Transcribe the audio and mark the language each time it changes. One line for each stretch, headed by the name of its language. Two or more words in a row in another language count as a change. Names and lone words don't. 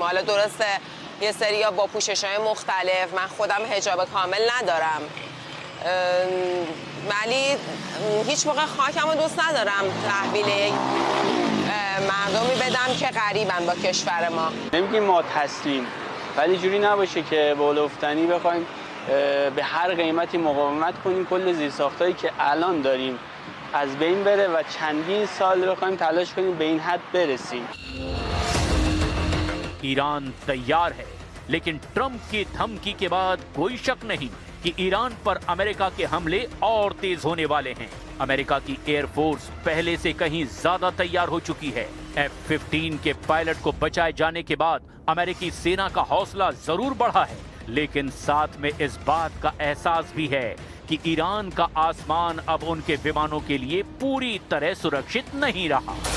Persian: حالا درسته یه سریا با پوشش‌های مختلف، من خودم حجاب کامل ندارم، ولی هیچ موقع خاکمو دوست ندارم تحویل مردمی بدم که غریبن با کشور ما. نمیگیم ما تسلیم، ولی جوری نباشه که بالافتنی بخوایم به هر قیمتی مقاومت کنیم، کل زیرساختایی که الان داریم از بین بره و چندین سال بخوایم تلاش کنیم به این حد برسیم.
Hindi: ईरान तैयार है, लेकिन ट्रंप की धमकी के बाद कोई शक नहीं कि ईरान पर अमेरिका के हमले और तेज होने वाले हैं। अमेरिका की एयरफोर्स पहले से कहीं ज्यादा तैयार हो चुकी है। F-15 के पायलट को बचाए जाने के बाद अमेरिकी सेना का हौसला जरूर बढ़ा है, लेकिन साथ में इस बात का एहसास भी है कि ईरान का आसमान अब उनके विमानों के लिए पूरी तरह सुरक्षित नहीं रहा।